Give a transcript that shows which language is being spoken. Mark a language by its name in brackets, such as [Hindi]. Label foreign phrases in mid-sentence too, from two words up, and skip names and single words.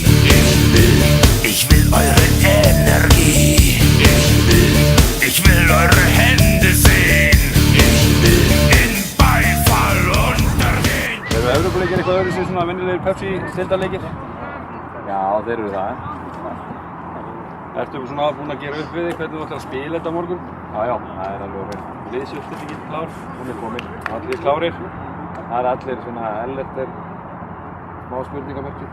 [German] Ich will eure Energie. Ich will eure Hände sehen. In Beifall untergehen. [Icelandic] Eru Evrópuleikir eitthvað öðru sem svona venjulegir Pepsi-deildarleikir? Já, þeir eru það. Ertu svona búinn að gera upp við þig hvernig þú ætlar að spila þetta á morgun? Já, það er alveg vel. Liðsuppstillingin klár? Hún er komin. Allir klárir? Það er allir svona ellert smá spurningamerki.